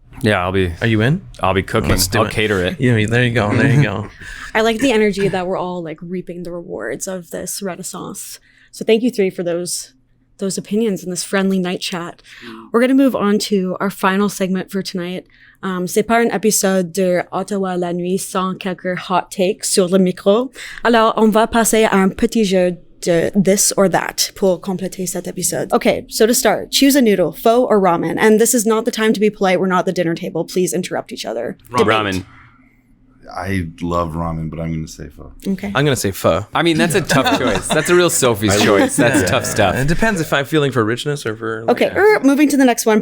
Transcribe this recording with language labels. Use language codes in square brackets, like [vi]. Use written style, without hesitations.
[en] Yeah, I'll be. Are you in? I'll be cooking. I'll cater it. Yeah, there you go. There you go. I like the energy that we're all like reaping the rewards of this renaissance. So thank you three for those opinions in this friendly night chat. We're going to move on to our final segment for tonight. [fr] C'est pas un épisode de Ottawa la nuit sans quelques hot takes sur le micro. Alors, on va passer à un petit jeu de [en] this or that [fr] pour compléter cet épisode. [en] Okay, so to start, choose a noodle, pho or ramen. And this is not the time to be polite. We're not at the dinner table. Please interrupt each other. Ramen. I love ramen, but I'm going to say pho. Okay. I'm going to say pho. I mean, that's a tough choice. That's a real Sophie's choice. That's tough stuff. It depends if I'm feeling for richness or for... Okay, moving to the next one.